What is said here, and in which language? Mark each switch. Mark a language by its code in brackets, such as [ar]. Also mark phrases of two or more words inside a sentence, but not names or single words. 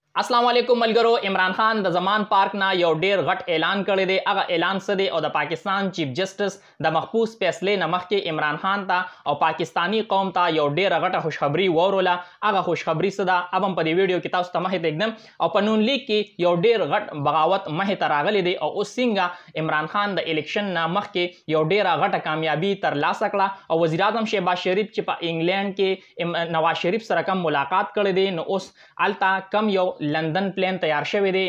[ps] السلام علیکم ملګرو. عمران خان د زمان پارک نه یو ډیر غټ اعلان کړی دی. هغه اعلان څه دی او د پاکستان چیف جسټس د محفوظ فیصلې نه مخکې عمران خان ته او پاکستانی قوم ته یو ډیره غټه خوشخبری وروله. هغه خوشخبری څه ده اب هم په دې ویډیو کې تاسو ته مخې ته اکدم او په نون لیگ کې یو ډیر غټ بغاوت مخې ته راغلی دی او اوس څنګه عمران خان د الیکشن نه مخکې یو ډیره غټه کامیابی ترلاسه کړه او وزیر اعظم شهباز شریف چې په انګلند کې نواز شریف سره کوم ملاقات کړی دی نو اوس الته کم یو لندن پلان تیار شوی دی.